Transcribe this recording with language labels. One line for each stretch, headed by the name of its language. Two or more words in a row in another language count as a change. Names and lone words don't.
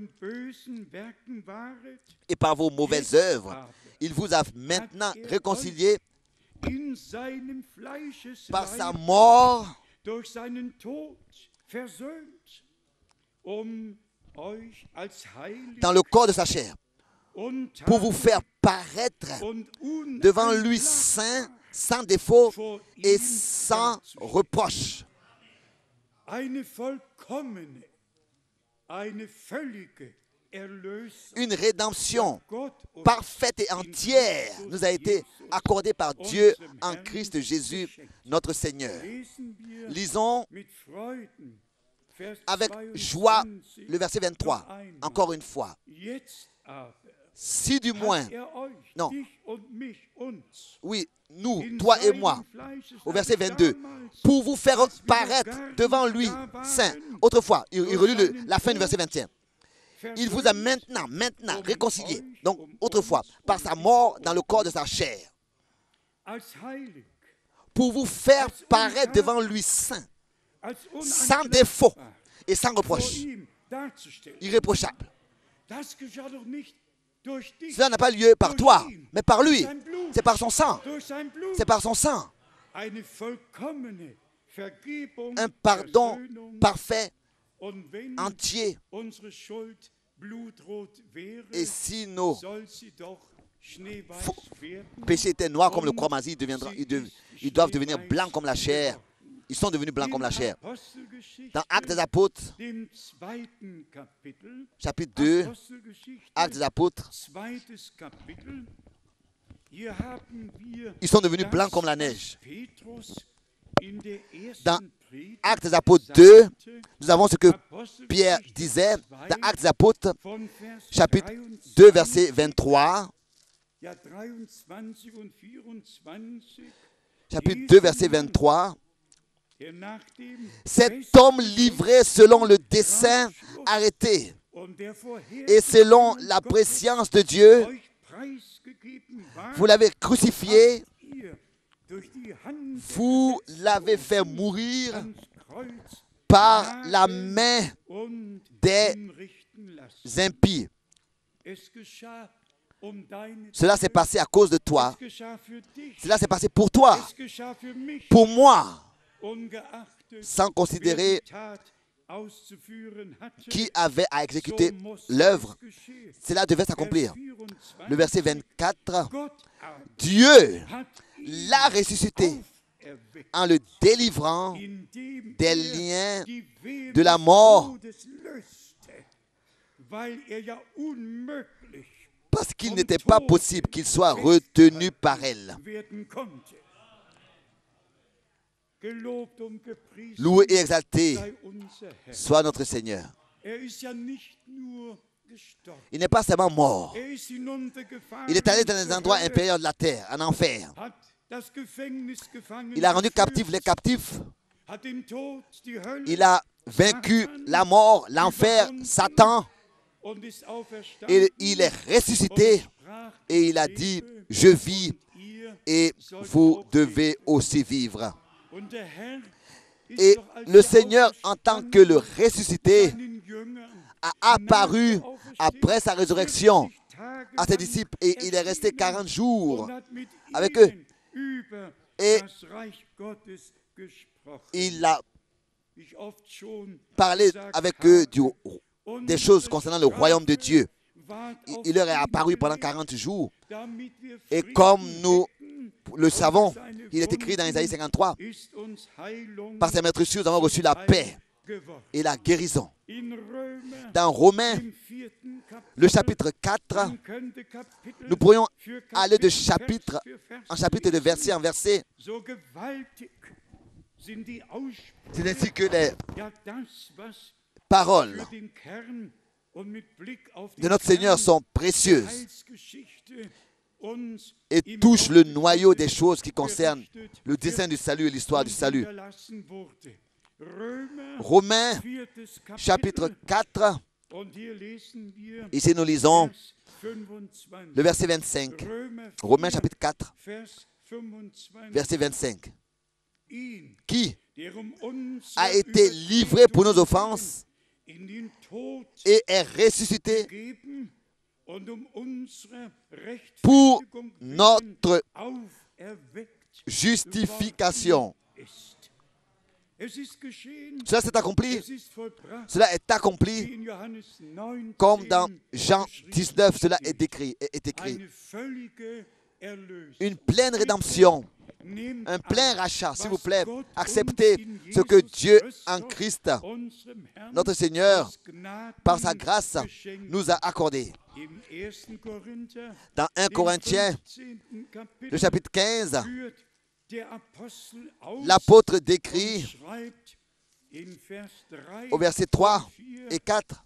French: et par vos mauvaises œuvres, il vous a maintenant réconciliés par sa mort dans le corps de sa chair, pour vous faire paraître devant lui saint, sans défaut et sans reproche. Une rédemption parfaite et entière nous a été accordée par Dieu en Christ Jésus notre Seigneur.
German: Lesen wir
French: Lisons
German: mit Freuden Vers
French: avec joie 22 le verset 23.
German: noch einmal.
French: Encore une fois.
German: Jetzt aber
French: Si du moins,
German: hat euch,
French: non.
German: dich und mich, uns,
French: oui, nous,
German: in
French: toi et
German: seinem
French: moi,
German: Fleisches
French: au verset
German: als 22, damals,
French: pour vous faire
German: als wir
French: paraître
German: noch gar
French: devant
German: nicht
French: lui
German: da waren,
French: saint. Autrefois, il relit
German: seinen
French: la fin du
German: Tod
French: verset 21. Il vous a maintenant réconcilié. Donc, autrefois, par sa mort dans le corps de sa chair,
German: als heilig,
French: pour vous faire paraître devant lui saint,
German: als
French: sans défaut
German: unangrenzbar
French: et sans
German: vor
French: reproche,
German: ihm darzustellen.
French: irréprochable.
German: Das geschah doch nicht durch dich,
French: Cela n'a pas lieu par toi, mais par lui. C'est par son sang.
German: durch sein Blut.
French: C'est par son sang.
German: Eine vollkommene Vergebung,
French: Un pardon
German: Versöhnung.
French: parfait,
German: Und wenn
French: entier.
German: unsere Schuld blutrot wäre,
French: Et si nos
German: soll sie doch schneeweiß werden.
French: péchés étaient noirs comme le croix-masie, ils doivent devenir blancs comme la chair. Ils sont devenus blancs comme la chair.
German: Apostelgeschichte,
French: Dans Actes des Apôtres,
German: dem zweiten Kapitel,
French: chapitre 2,
German: Apostelgeschichte,
French: Actes des Apôtres,
German: zweites Kapitel, hier haben wir
French: ils sont devenus
German: das,
French: blancs comme la
German: was
French: neige.
German: Petrus in der ersten
French: Dans
German: Predigt
French: Actes des Apôtres 2,
German: sagte,
French: nous avons ce que
German: Apostelgeschichte
French: Pierre disait
German: 2,
French: dans Actes des Apôtres, von Vers chapitre 23, 2, verset 23.
German: ja, 23 und 24,
French: Chapitre 2, verset 23.
German: der nach dem
French: Cet
German: Fest
French: homme livré selon le dessein arrêté
German: und der
French: et selon la
German: Vorhersehung
French: préscience de Dieu,
German: euch preisgegeben war,
French: vous l'avez crucifié,
German: ihr durch die Hand
French: vous l'avez fait mourir
German: ans Kreuz
French: par la main
German: und
French: des
German: hinrichten lassen.
French: impies.
German: Es geschah um deine
French: Cela s'est passé à cause de toi.
German: Es geschah für dich.
French: Cela s'est passé pour toi,
German: Es geschah für mich.
French: pour moi,
German: Ungeachtet,
French: sans
German: wer
French: considérer
German: die Tat auszuführen hatte,
French: qui avait à
German: so
French: exécuter
German: muss
French: l'œuvre.
German: es geschehen.
French: Cela devait
German: Vers
French: s'accomplir.
German: 24,
French: Le verset 24,
German: Gott aber
French: Dieu
German: hat ihn
French: l'a ressuscité
German: auferweckt,
French: en le délivrant
German: indem
French: des
German: er
French: liens
German: die Wehe
French: de la
German: des
French: mort,
German: Todes löste, weil er ja unmöglich
French: parce qu'il n'était pas possible qu'il soit retenu par elle.
German: werden konnte. Gelobt und gepriesen
French: Loué et exalté
German: sei unser Herr.
French: soit notre Seigneur.
German: Ist ja nicht nur gestorben.
French: Il n'est pas seulement mort.
German: Ist hinuntergefahren
French: Il est allé dans les
German: zur
French: endroits
German: Hölle,
French: inférieurs de la terre, en enfer.
German: hat das Gefängnis gefangen
French: Il a rendu
German: geführt,
French: captifs les captifs.
German: hat den Tod, die Hölle
French: Il a vaincu la mort, l'enfer, Satan.
German: und ist
French: Et
German: auferstanden
French: il est
German: und
French: ressuscité.
German: sprach,
French: Et il a dit, je vis
German: ihr
French: et
German: sollt
French: vous
German: auch
French: devez aussi vivre.
German: Und der Herr ist
French: Et
German: doch als
French: le
German: der
French: Seigneur, en tant que le ressuscité,
German: seinen Jüngern
French: a apparu après sa résurrection
German: 40 Tage
French: à ses
German: lang
French: disciples et il est resté 40 jours
German: und hat mit
French: avec
German: ihnen
French: eux.
German: über
French: Et
German: das Reich Gottes gesprochen.
French: il a
German: Wie ich oft schon
French: parlé
German: gesagt
French: avec
German: habe,
French: eux des
German: unsere
French: choses concernant le royaume de Dieu.
German: ward auf
French: Il leur est
German: ihn
French: apparu pendant
German: gelegt,
French: 40 jours.
German: damit wir
French: Et
German: Frieden
French: comme nous
German: hätten,
French: le savons,
German: und seine
French: il est écrit dans Isaïe
German: Wunden
French: 53,
German: ist uns Heilung
French: par ses meurtrissures, nous avons reçu la paix
German: geworden.
French: et la guérison.
German: In Römer,
French: Dans Romains,
German: im 4. Kapitel,
French: le chapitre 4,
German: man könnte Kapitel
French: nous pourrions
German: für
French: aller de
German: Kapitel,
French: chapitre
German: Vers für Vers
French: en chapitre, de verset en verset.
German: So gewaltig sind die
French: C'est
German: Aussprüche,
French: ainsi que les
German: ja das, was
French: paroles
German: für den Kern und mit Blick auf
French: de
German: den
French: notre Seigneur
German: Kern
French: sont
German: der
French: précieuses
German: Heilsgeschichte uns
French: et
German: im
French: touchent le
German: Wort
French: noyau des
German: Gottes
French: choses qui concernent
German: berichtet
French: le dessein du salut et l'histoire du
German: und
French: salut.
German: hinterlassen wurde. Römer,
French: Romains, 4. chapitre
German: Kapitel,
French: 4,
German: und hier lesen wir
French: ici nous lisons
German: Vers 25.
French: le verset 25.
German: Römer 4,
French: Romains chapitre 4,
German: Vers 25.
French: verset 25.
German: Ihn,
French: Qui
German: der unser
French: a été livré pour nos offenses
German: in den Tod
French: et est ressuscité
German: gegeben und unsere
French: pour
German: Rechtfertigung willen
French: notre
German: auferweckt
French: justification.
German: ist. Es ist geschehen,
French: Cela s'est accompli.
German: es ist vollbracht,
French: Cela est
German: wie
French: accompli
German: in Johannes 19
French: comme dans Jean
German: geschrieben
French: 19, cela
German: steht.
French: est écrit.
German: Eine völlige Erlösung.
French: Une pleine rédemption,
German: Nehmt
French: un
German: an,
French: plein rachat, s'il vous
German: was
French: plaît.
German: Gott
French: Acceptez
German: uns in
French: ce que
German: Jesus
French: Dieu
German: Christus,
French: en Christ,
German: unserem Herrn,
French: notre Seigneur,
German: aus Gnaden
French: par sa grâce,
German: geschenkt
French: nous a accordé.
German: Im 1. Korinther,
French: Dans 1
German: im
French: Corinthiens,
German: 15. Kapitel,
French: le chapitre 15,
German: führt
French: l'apôtre décrit au verset 3 et 4,